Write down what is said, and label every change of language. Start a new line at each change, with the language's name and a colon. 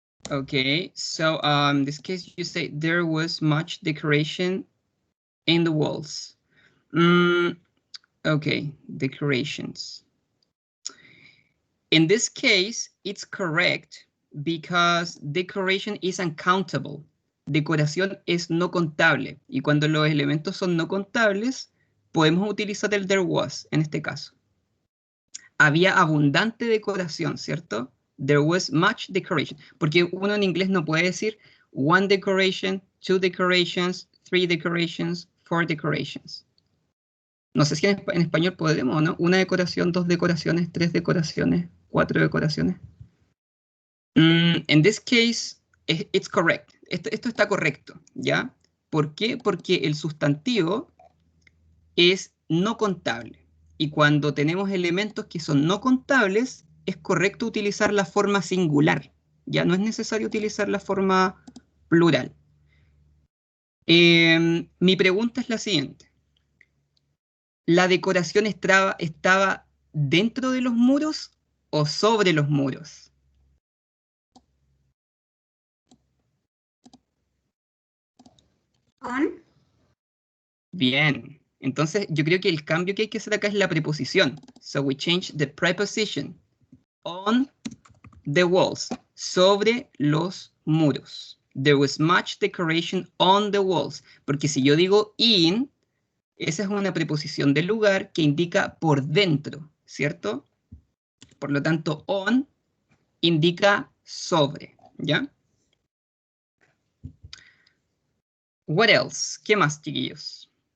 English: Okay, so in this case you say there was much decoration in the walls. Okay, decorations. In this case, it's correct because decoration is uncountable.
Spanish: Decoración es no contable. Y cuando los elementos son no contables, podemos utilizar el there was en este caso. Había abundante decoración, ¿cierto?
English: There was much decoration.
Spanish: Porque uno en inglés no puede decir
English: one decoration, two decorations, three decorations, four decorations.
Spanish: No sé si en español podemos, ¿no? Una decoración, dos decoraciones, tres decoraciones, cuatro decoraciones.
English: In this case, it's correct.
Spanish: Esto está correcto, ¿ya? ¿Por qué? Porque el sustantivo es no contable. Y cuando tenemos elementos que son no contables, es correcto utilizar la forma singular. Ya no es necesario utilizar la forma plural. Mi pregunta es la siguiente. ¿La decoración estaba dentro de los muros o sobre los muros?
English: On.
Spanish: Bien. Entonces, yo creo que el cambio que hay que hacer acá es la preposición.
English: So we change the preposition. On the walls.
Spanish: Sobre los muros.
English: There was much decoration on the walls.
Spanish: Porque si yo digo in, esa es una preposición del lugar que indica por dentro, ¿cierto? Por lo tanto, on indica sobre, ¿ya?
English: What else?
Spanish: ¿Qué más, chiquillos?